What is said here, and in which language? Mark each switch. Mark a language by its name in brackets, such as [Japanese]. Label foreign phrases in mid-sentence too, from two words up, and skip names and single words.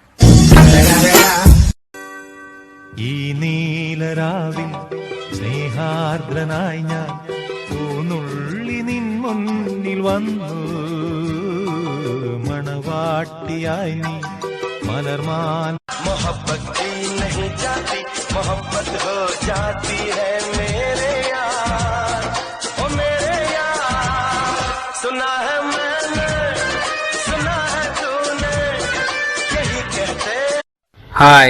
[Malayalam] ഈ നീലരാവിൽ സ്നേഹാർദ്രനായി ഞാൻ പൂനുള്ളി നിൻ മുന്നിൽ വന്നു മണവാട്ടിയായി നീ മലർമാൻ [Hindi] मोहब्बत की नहीं जाती, मोहब्बत हो जाती है मेरे यार, ओ मेरे यार। सुना है मैंने, सुना है तूने, यही कहते। हाय,